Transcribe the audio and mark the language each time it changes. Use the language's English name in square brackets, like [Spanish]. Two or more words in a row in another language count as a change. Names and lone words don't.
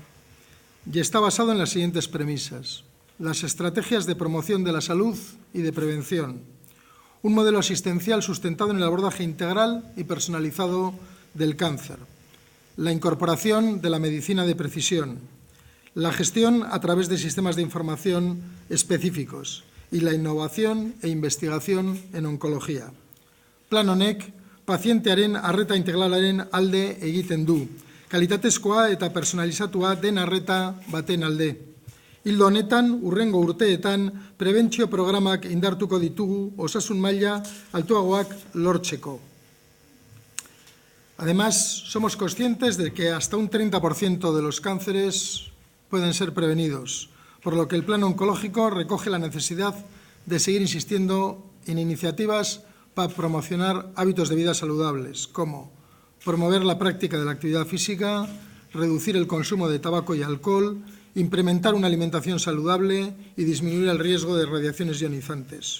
[Spanish] y está basado en las siguientes premisas: las estrategias de promoción de la salud y de prevención, un modelo asistencial sustentado en el abordaje integral y personalizado del cáncer, la incorporación de la medicina de precisión, la gestión a través de sistemas de información específicos y la innovación e investigación en oncología. [Basque] Plan honek, pazientearen arreta integralaren alde egiten du, kalitatezkoa eta personalizatua den arreta baten alde. Ildo honetan, hurrengo urteetan, prebentzio programak indartuko ditugu osasun maila altuagoak lortzeko. [Spanish] Además, somos conscientes de que hasta un 30% de los cánceres pueden ser prevenidos, por lo que el plan oncológico recoge la necesidad de seguir insistiendo en iniciativas para promocionar hábitos de vida saludables, como promover la práctica de la actividad física, reducir el consumo de tabaco y alcohol, implementar una alimentación saludable y disminuir el riesgo de radiaciones ionizantes.